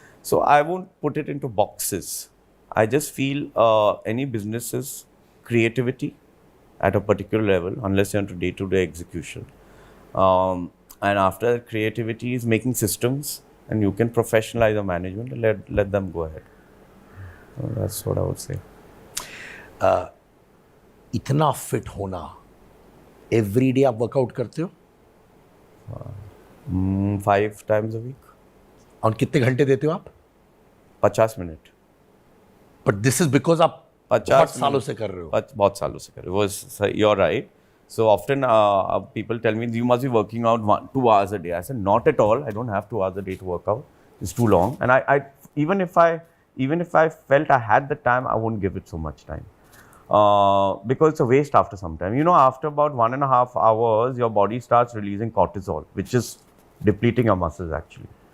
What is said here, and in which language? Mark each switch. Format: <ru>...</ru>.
<en>So I won't put it into boxes. I just feel any business's creativity at a particular level, unless you're into day-to-day execution. And after that, creativity is making systems, and you can professionalize the management and let them go ahead. So that's what I would say.</en> <hi>इतना fit होना,</hi> <en>every day</en> <hi>आप workout करते हो?</hi> <en>5 times a week.</en> <hi>और कितने घंटे देते हो आप? 50 minute.</hi> <en>But this is because</en> <hi>आप बहुत सालों से कर रहे हो. बहुत सालों से कर रहे हो.</hi> <en>You're right. So often people tell me, you must be working out 2 hours a day. I said, not at all. I don't have 2 hours a day to work out. It's too long. And even if I felt I had the time, I won't give it so much time. because it's a waste after some time. You know, after about 1.5 hours, your body starts releasing cortisol, which is depleting your muscles actually.</en>